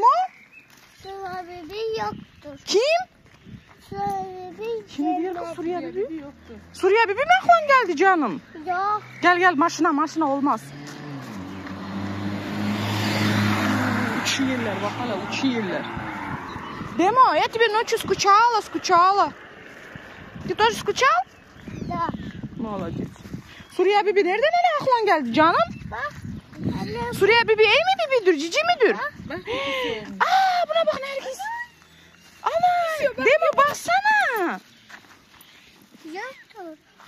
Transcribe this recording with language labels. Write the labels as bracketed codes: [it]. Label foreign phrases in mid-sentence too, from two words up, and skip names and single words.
[tr] Suriye bebeği yoktur. Kim? Suriye bebeği Kim diyor ki Suriye bebeği yoktur? Suriye bebeği mi aklın geldi canım? yok. Gel maşına olmaz. Uçuyorlar bak hala, uçuyorlar. Demo, [ru] я тебе ночью скучала. Ты тоже скучал? Da. Молодец. [tr] Suriye bebeği nereden hele aklın geldi canım? Bak. Anne. Suriye bebeği iyi mi bebeğidir, cici midir? Bak. Buna bak Nergiz. Ana, Demo baksana. Yoktur.